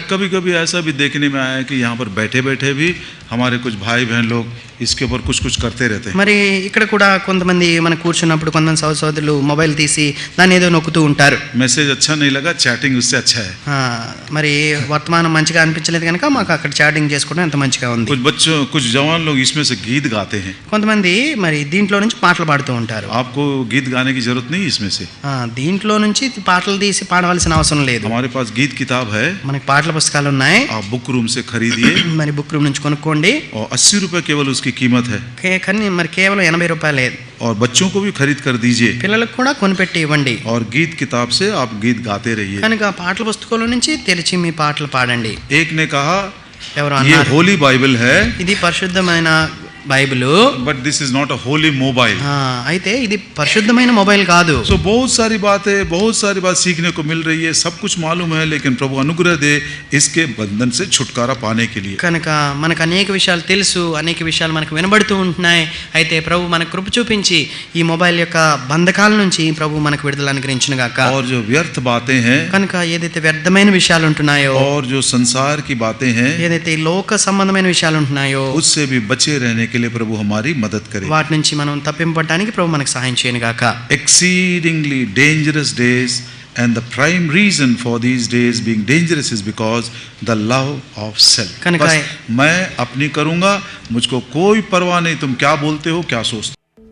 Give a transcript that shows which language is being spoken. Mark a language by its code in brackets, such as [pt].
[hi] कभी कभी ऐसा भी देखने में आया कि यहाँ पर बैठे बैठे भी हमारे कुछ भाई बहन लोग इसके ऊपर कुछ करते रहते हैं. [te] మరి ఇక్కడ కూడా కొంతమంది మన కూర్చున్నప్పుడు కొంతమంది సోదరులు మొబైల్ తీసి దాన్ని ఏదో నొక్కుతూ ఉంటారు. [hi] मैसेज अच्छा नहीं लगा, चैटिंग उससे अच्छा है. [te] మరి వర్తమానం మంచిగా అనిపించలేదు కనుక మాకు అక్కడ చాటింగ్ చేసుకోవడం ఎంత మంచిగా ఉంది. [hi] कुछ जवान लोग इसमें से गीत गाते हैं. [te] కొంతమంది మరి దీంట్లో నుంచి పాటలు పాడుతూ ఉంటారు. [hi] आपको गीत गाने की जरूरत नहीं इसमें से. [te] దీంట్లో నుంచి పాటలు తీసి పాడవలసిన అవసరం లేదు. [hi] हमारे पास गीत किताब है, [te] మనకి పాటల పుస్తకాలు ఉన్నాయి. [hi] आप बुक रूम से खरीदिए. [te] మరి బుక్ రూమ్ నుంచి కొనుక్కోండి. [hi] और 80 रुपए केवल उसकी कीमत है. [te] కానీ మరి కేవలం 80 రూపాయలే. [hi] और बच्चों को भी खरीद कर दीजिए. [te] పిల్లలకు కూడా కొనిపెట్టి ఇవ్వండి. [hi] और गीत किताब से आप गीत गाते रहिए. [te] కనుక పాటల పుస్తకంలో నుంచి తెరిచి మీ పాటలు పాడండి. [hi] एक ने कहा [te] ఎవరు [hi] ये [te] అన్నారు, [hi] होली बाइबल है, [te] ఇది పరిశుద్ధమైన Bible, [en] But this is not a holy mobile. [te] అయితే ఇది పరిశుద్ధమైన మొబైల్ కాదు. [hi] सो बहुत सारी बात सीखने को मिल रही है, सब कुछ मालूम है, लेकिन प्रभु अनुग्रह दे इसके बंधन से छुटकारा पाने के लिए. [te] కనుక మనకు అనేక విషయాలు తెలుసు, అనేక విషయాలు మనకు వినబడుతూ ఉంటున్నాయి. అయితే ప్రభు మనకు కృప చూపించి ఈ మొబైల్ యొక్క బంధకాల నుంచి ప్రభు మనకు విడుదల అనుగ్రహించును గాక. [hi] और जो व्यर्थ बातें हैं, [te] కనుక ఏదైతే వ్యర్థమైన విషయాలు ఉంటున్నాయో, [hi] और जो संसार की बातें हैं, [te] ఏదైతే ఈ లోక సంబంధమైన విషయాలు ఉంటున్నాయో, [hi] उससे भी बचे रहने के लिए प्रभु हमारी मदद करे. [te] వాటి నుంచి మనం తప్పింపడానికి ప్రభు మనకు సహాయం చేయను గాక. [en] Exceedingly dangerous days, and the prime reason for these days being dangerous is because the love of self. कनका [hi] बस मैं अपनी करूंगा, मुझको कोई परवाह नहीं तुम क्या बोलते हो, क्या सोचते हो.